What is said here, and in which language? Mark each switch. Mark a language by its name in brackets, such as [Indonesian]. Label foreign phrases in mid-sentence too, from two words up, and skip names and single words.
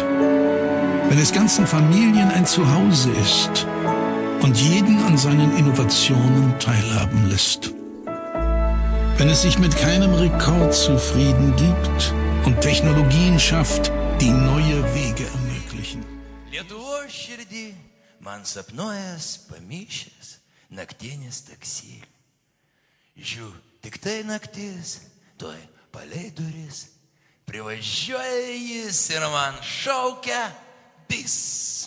[German] Wenn es ganzen Familien ein Zuhause ist und jeden an seinen Innovationen teilhaben lässt. Wenn es sich mit keinem Rekord zufrieden gibt und Technologien schafft, die neue Wege ermöglichen. [Lithuanian] Lietuvos širdį man sapnuojas pamišęs naktinis taksi. Žiū, tik tai naktis, tuoj palei duris. Privažiuoja jis ir man šaukia bis.